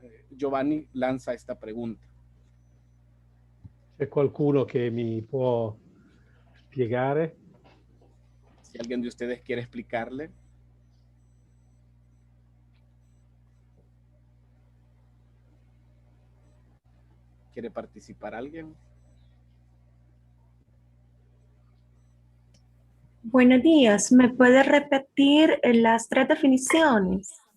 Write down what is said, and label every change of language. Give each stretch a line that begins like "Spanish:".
Spanish: Giovanni lanza esta pregunta.
Italian: C'è qualcuno che mi può spiegare?
Spanish: Si alguien de ustedes quiere explicarle. ¿Quiere participar alguien? Buenos días, ¿me puede repetir las tres definiciones?